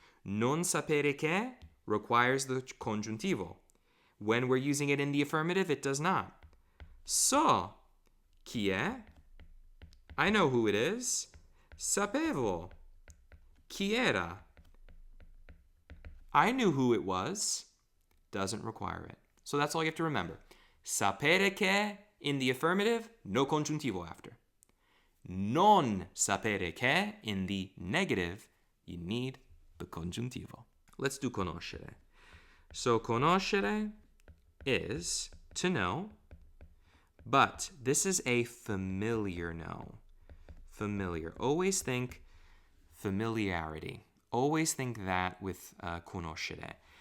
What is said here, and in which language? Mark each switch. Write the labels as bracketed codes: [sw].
[it] Non sapere che [en] requires the congiuntivo. When we're using it in the affirmative, it does not. [it] So chi è? [en] I know who it is. [it] Sapevo chi era. [en] I knew who it was. Doesn't require it. So that's all you have to remember. [it] Sapere che [en] in the affirmative, no congiuntivo after. [it] Non sapere che [en] in the negative, you need the congiuntivo. Let's do conoscere. So conoscere is to know, but this is a familiar know. Familiar. Always think familiarity. Always think that with conoscere.